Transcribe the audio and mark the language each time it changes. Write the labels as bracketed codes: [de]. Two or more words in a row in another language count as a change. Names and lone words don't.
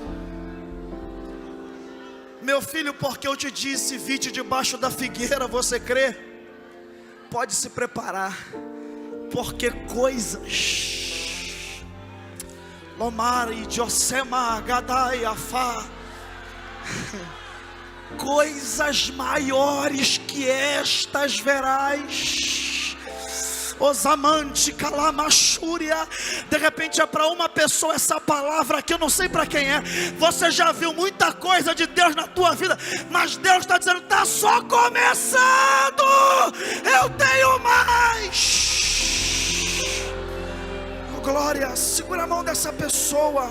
[pt] Meu filho, porque eu te disse, vite debaixo da figueira, você crê? Pode se preparar, porque coisas, Lomari, Josema, Gadai, Afá, coisas maiores que estas verás. Osamante, Calamachúria. De repente é para uma pessoa essa palavra aqui, eu não sei para quem é. Você já viu muita coisa de Deus na tua vida, mas Deus está dizendo, está só começando. Eu tenho mais. Oh, glória, segura a mão dessa pessoa.